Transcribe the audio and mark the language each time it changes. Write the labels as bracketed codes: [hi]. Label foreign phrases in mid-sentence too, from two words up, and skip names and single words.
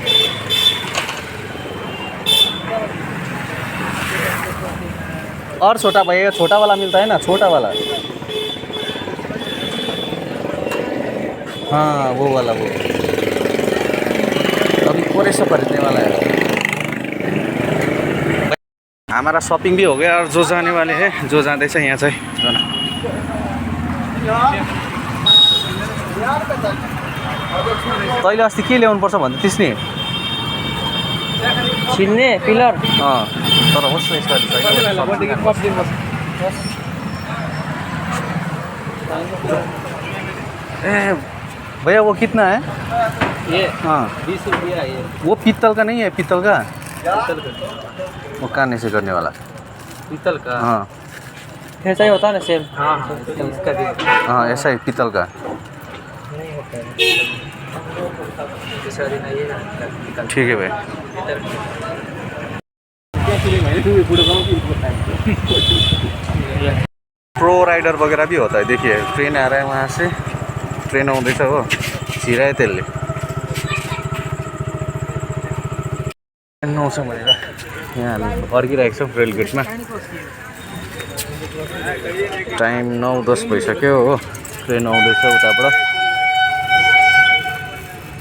[hi] और छोटा भैया, छोटा वाला मिलता है ना, छोटा वाला। हाँ वो वाला, वो अभी पूरे से खरीदने वाला है। हमारा शॉपिंग भी हो गया और जो जाने वाले हैं, जो [ne] जाँदैछ यहाँ चाहिँ [hi] जाना। [ne] तैँले अस्ति के ल्याउनुपर्छ भन्दै थिइस् नि? छिन्ने पिलर। तर होस् न यसपालि [hi] ए भैया वो कितना है? ये हाँ 20 रुपया ये। वो पीतल का नहीं है? पीतल का वो कान से करने वाला पीतल का। हाँ ऐसा ही होता है ना सेम। हाँ इसका भी। हाँ ऐसा ही पीतल का। ठीक है भाई। प्रो राइडर वगैरह भी होता है। देखिए ट्रेन आ रहा है वहाँ से। [ne] ट्रेन आउँदैछ हो। छिरायो त्यसले। 9:00 भनेर यहाँ हामी फर्किरहेको छौँ रेलगेटमा। टाइम 9:10 भइसक्यो हो। ट्रेन आउँदैछ उताबाट।